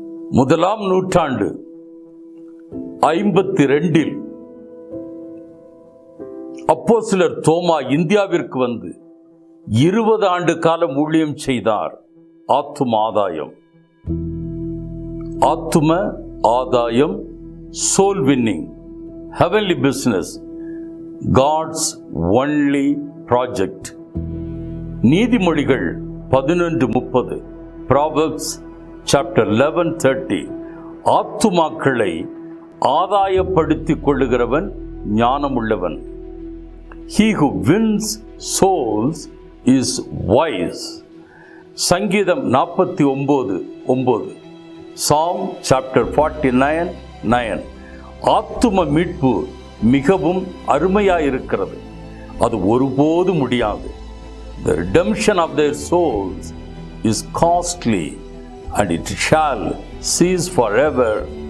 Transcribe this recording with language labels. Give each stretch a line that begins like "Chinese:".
Tamil: முதலாம் நூற்றாண்டு 52 அப்போஸ்தலர் தோமா இந்தியாவிற்கு வந்து 20 ஆண்டு காலம் ஊழியம் செய்தார். ஆத்தும ஆதாயம். ஆத்தும ஆதாயம்,
English: soul winning, heavenly business, God's only project. நீதிமொழிகள் 11:30. Proverbs chapter 11:30.
Tamil: ஆத்துமாக்களை ஆதாயப்படுத்திக் கொள்ளுகிறவன் ஞானமுள்ளவன்.
English: He who wins souls is wise. சங்கீதம் 49:9. Psalm chapter 49:9.
Tamil: ஆத்தும மீட்பு மிகவும் அருமையாயிருக்கிறது, அது ஒருபோது முடியாது.
English: The redemption of their souls is costly and it shall cease forever.